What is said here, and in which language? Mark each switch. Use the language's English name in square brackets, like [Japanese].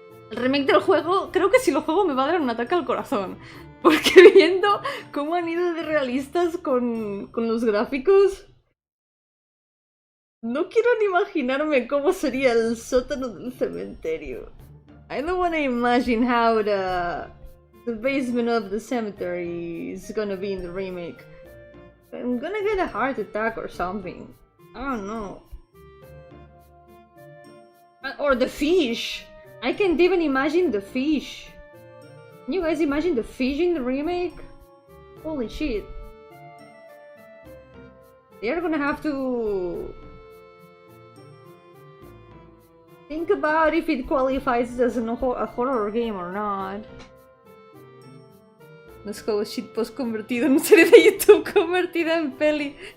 [Spanish] El remake del juego, creo que si lo juego me va a dar un ataque al corazón. Porque viendo cómo han ido de realistas con los gráficos, no quiero ni imaginarme cómo sería el sótano del cementerio. [English] I don't want to imagine how the basement of the cemetery is gonna be in the remake. I'm gonna get a heart attack or something. I don't know. Or the fish! I can't even imagine the fish. Can you guys imagine the fish in the remake? Holy shit. They're gonna have to think about if it qualifies as a horror game or not. [Spanish] Los juegos shitpost convertido en una serie de YouTube convertida en peli.